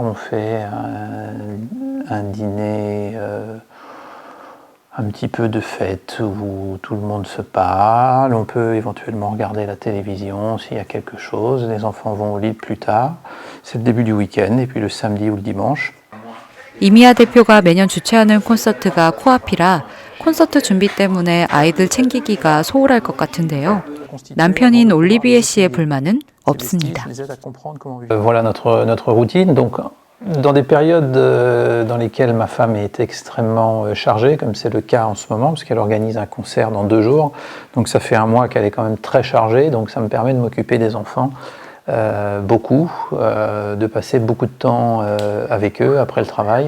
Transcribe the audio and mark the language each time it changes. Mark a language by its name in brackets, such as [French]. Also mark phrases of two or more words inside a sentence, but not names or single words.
[French] On fait un dîner, un petit peu de fête où tout le monde se parle. On peut éventuellement regarder la télévision s'il y a quelque chose. Les enfants vont au lit plus tard. C'est le début du week-end et puis le samedi ou le dimanche. [Korean] 이미아 대표가 매년 주최하는 콘서트가 코앞이라 콘서트 준비 때문에 아이들 챙기기가 소홀할 것 같은데요. 남편인 올리비에 씨의 불만은 없습니다. [French] Voilà notre routine. Donc, dans des périodes dans lesquelles ma femme est extrêmement chargée, comme c'est le cas en ce moment, parce qu'elle organise un concert dans 2 jours, donc ça fait un mois qu'elle est quand même très chargée, donc ça me permet de m'occuper des enfants beaucoup, de passer beaucoup de temps avec eux après le travail.